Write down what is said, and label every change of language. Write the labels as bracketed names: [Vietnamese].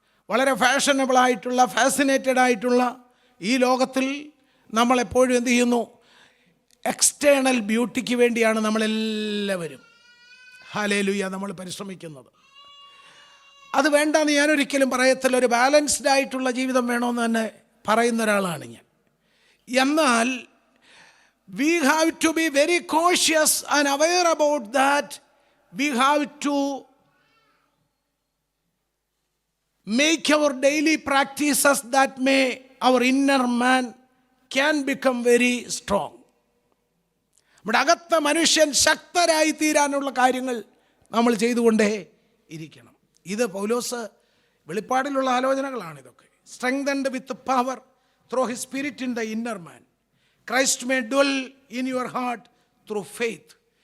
[Malayalam] വളരെ ഫാഷനബിളായിട്ടുള്ള, ഫാസിനേറ്റഡ് ആയിട്ടുള്ള ഈ ലോകത്തിൽ നമ്മളെപ്പോഴും എന്ത് ചെയ്യുന്നു? എക്സ്റ്റേണൽ ബ്യൂട്ടിക്ക് വേണ്ടിയാണ് നമ്മളെല്ലാവരും ഹല്ലേലൂയ നമ്മൾ പരിശ്രമിക്കുന്നത്. അത് വേണ്ടെന്ന് ഞാനൊരിക്കലും പറയത്തില്ല. ഒരു ബാലൻസ്ഡ് ആയിട്ടുള്ള ജീവിതം വേണമെന്ന് തന്നെ പറയുന്ന ഒരാളാണ് ഞാൻ. എന്നാൽ [English] we have to be very cautious and aware about that. We have to make our daily practices that may our inner man can become very strong. [Malayalam] നമ്മുടെ അകത്ത മനുഷ്യൻ ശക്തരായി തീരാനുള്ള കാര്യങ്ങൾ നമ്മൾ ചെയ്തുകൊണ്ടേ ഇരിക്കണം. ഇത് പൗലോസ് വെളിപ്പാടിലുള്ള ആലോചനകളാണ് ഇതൊക്കെ. [English] Strengthened with power through his spirit in the inner man, Christ may dwell in your heart through faith.